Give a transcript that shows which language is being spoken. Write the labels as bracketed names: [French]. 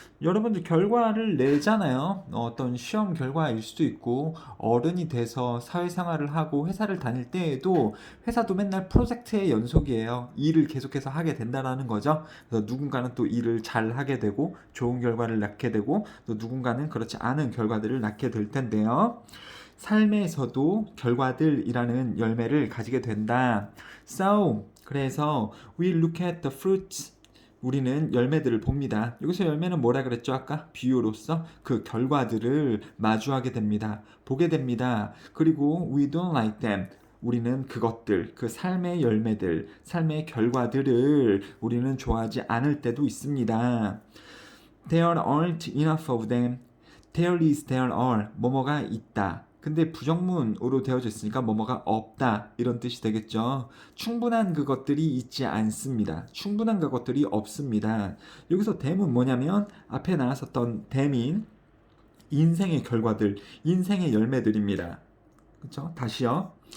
[Korean] 여러분들 결과를 내잖아요. 어떤 시험 결과일 수도 있고 어른이 돼서 사회생활을 하고 회사를 다닐 때에도 회사도 맨날 프로젝트의 연속이에요. 일을 계속해서 하게 된다라는 거죠. 그래서 누군가는 또 일을 잘 하게 되고 좋은 결과를 낳게 되고 또 누군가는 그렇지 않은 결과들을 낳게 될 텐데요. 삶에서도 결과들이라는 열매를 가지게 된다. [English] So, [Korean] 그래서 [English] we look at the fruits. [Korean] 우리는 열매들을 봅니다. 여기서 열매는 뭐라 그랬죠? 아까 비유로서 그 결과들을 마주하게 됩니다. 보게 됩니다. 그리고 [English] we don't like them. [Korean] 우리는 그것들, 그 삶의 열매들, 삶의 결과들을 우리는 좋아하지 않을 때도 있습니다. [English] There aren't enough of them. There is, there are. [Korean] 뭐뭐가 있다. 근데 부정문으로 되어져 있으니까 뭐뭐가 없다 이런 뜻이 되겠죠. 충분한 그것들이 있지 않습니다. 충분한 그것들이 없습니다. 여기서 them은 뭐냐면 앞에 나왔었던 them인 인생의 결과들, 인생의 열매들입니다. 그렇죠? 다시요.